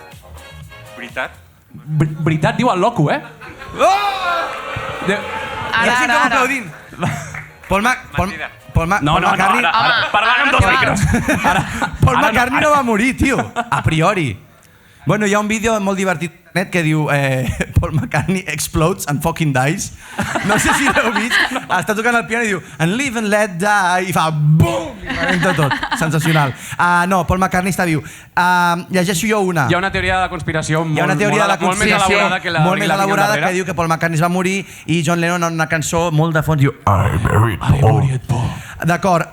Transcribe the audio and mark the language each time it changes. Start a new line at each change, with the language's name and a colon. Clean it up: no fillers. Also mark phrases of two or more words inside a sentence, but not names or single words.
Catalan: Veritat, diu el loco, Ara. No, parlant amb dos micros. Paul McCartney no va morir, tio, a priori. Bueno, hi ha un vídeo molt divertit que diu Paul McCartney
English: explodes and fucking dies.
Catalan: No sé si l'heu vist. Està tocant el piano i diu
English: and live and let die
Catalan: i fa BOOM! I rebenta tot. Sensacional. No, Paul McCartney està viu. Llegeixo jo una. Hi ha una teoria de la conspiració molt més elaborada que la que diu que Paul McCartney es va morir i John Lennon en una cançó molt de fons diu
English: I buried Paul.
Catalan: D'acord.